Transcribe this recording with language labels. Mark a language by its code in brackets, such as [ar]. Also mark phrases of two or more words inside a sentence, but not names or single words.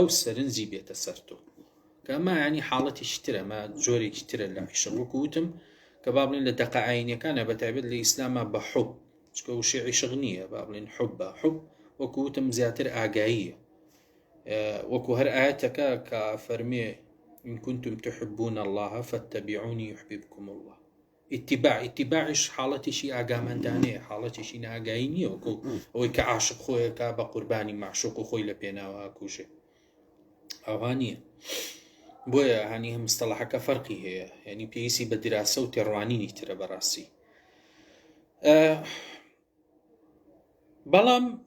[ckb] سەرنجی بێتە سەر تۆ کە ئەمە ینی حاڵەتیشی ترە مە جۆرێکی ترە لە عیشق وەکو وتم کە با بڵێن لە دەقائینەکانە بەتایبەت لە ئیسلامە بە حوب چکە وشێ عیشق نییە با بڵێن حوب وەکو وتم زیاتر ئاگاییە وەکو هەر ئاەتەکە کە فەرمێ [ar] إن كنتم تحبون الله فاتبعوني يحببكم الله [ckb] اتباعش حاڵەتیشی ئاگامەندانەیە حاڵەتیشی ناگایی نییە وەکو ئەوەی کە عاشق خۆیەکە بە قوربانی معشوق و خۆی لە پێناوە کوژێ ئەوها نییە بۆیە هەنی هەم مستەڵەحەکە فەرقی هەیە یعنی پێویستی بە دراسە و تێڕوانینی ترە بەڕاستی بەڵام